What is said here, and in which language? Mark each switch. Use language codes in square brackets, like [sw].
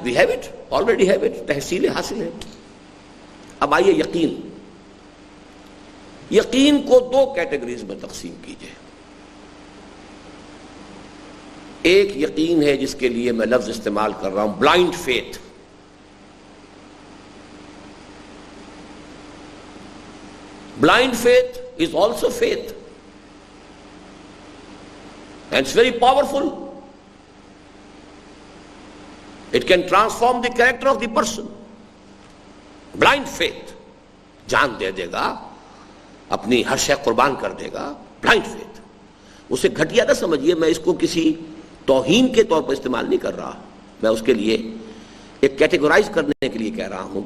[en] we have it, already have it, [ur] تحصیل حاصل ہے. اب آئیے یقین. یقین کو 2 کیٹیگریز میں تقسیم کیجئے. ایک یقین ہے جس کے لیے میں لفظ استعمال کر رہا ہوں blind faith. [en] Blind faith is also faith, and it's very powerful. It can transform the character of the person. [ur] Blind faith جان دے دے گا، اپنی ہر شے قربان کر دے گا. بلائنڈ فیتھ، اسے گھٹیا نہ سمجھیے، میں اس کو کسی توہین کے طور پر استعمال نہیں کر رہا، میں اس کے لیے ایک کیٹیگورائز کرنے کے لیے کہہ رہا ہوں.